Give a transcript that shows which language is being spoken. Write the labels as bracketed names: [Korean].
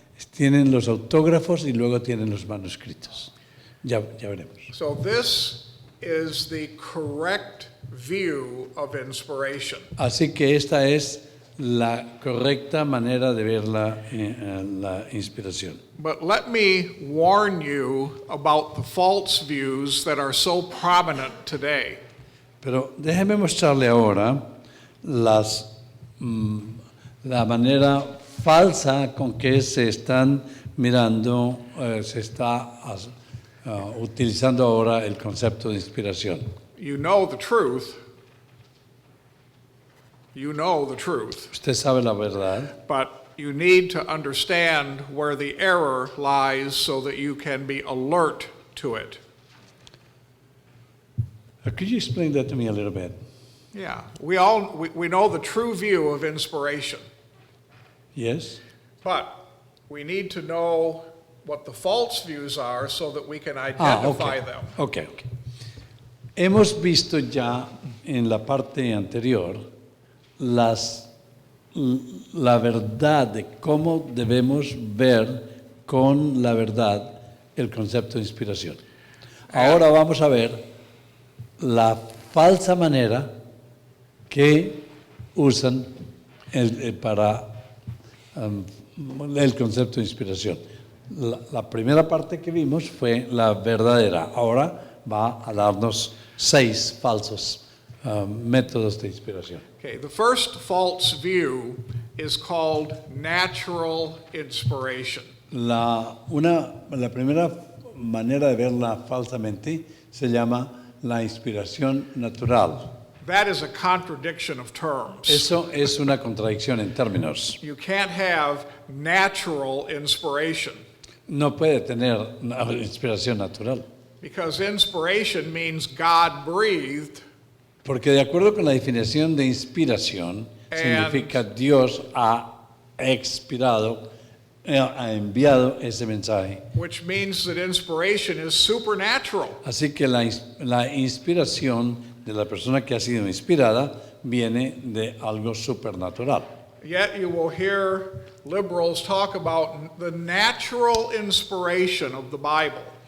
[Spanish] Tienen los autógrafos y luego tienen los manuscritos. Ya veremos. [English] So this is the correct view of inspiration. [Spanish] Así que esta es la correcta manera de ver la inspiración. [English] But let me warn you about the false views that are so prominent today. [Spanish] Pero déjeme mostrarle ahora la manera falsa con que se están mirando, se está utilizando ahora el concepto de inspiración. [English] You know the truth. You know the truth. [Spanish] Usted sabe la verdad, [English] But you need to understand where the error lies so that you can be alert to it. Could you explain that to me a little bit? Yeah, we know the true view of inspiration, Yes? but we need to know what the false views are so that we can identify them. [Spanish] Okay. Hemos visto ya en la parte anterior la verdad de cómo debemos ver con la verdad el concepto de inspiración. Ahora vamos a ver la falsa manera que usan para el concepto de inspiración. La primera parte que vimos fue la verdadera. Ahora va a darnos 6 falsos métodos de inspiración. [English] Okay, the first false view is called natural inspiration. [Spanish] La primera manera de verla falsamente se llama la inspiración natural. [English] That is a contradiction of terms. [Spanish] Eso es una contradicción en términos. [English] You can't have natural inspiration [Spanish] No puede tener una inspiración natural. [English] because inspiration means God breathed, [Spanish] Porque de acuerdo con la definición de inspiración, significa Dios ha expirado, ha enviado ese mensaje. [English] which means that inspiration is supernatural. [Spanish] Así que la inspiración de la persona que ha sido inspirada viene de algo supernatural. [English] Yet you will hear liberals talk about the natural inspiration of the Bible.